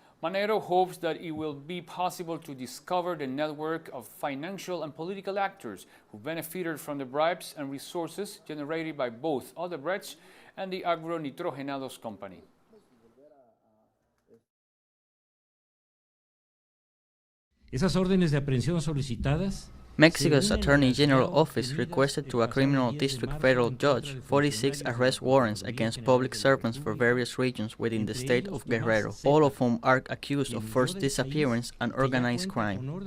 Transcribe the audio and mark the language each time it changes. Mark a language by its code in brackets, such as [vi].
[en] Manero hopes that it will be possible to discover the network of financial and political actors who benefited from the bribes and resources generated by both Odebrecht and the Agronitrogenados company. [es] Esas órdenes de aprehensión solicitadas. [en] Mexico's Attorney General Office requested to a criminal district federal judge 46 arrest warrants against public servants for various regions within the state of Guerrero, all of whom are accused of forced disappearance and organized crime.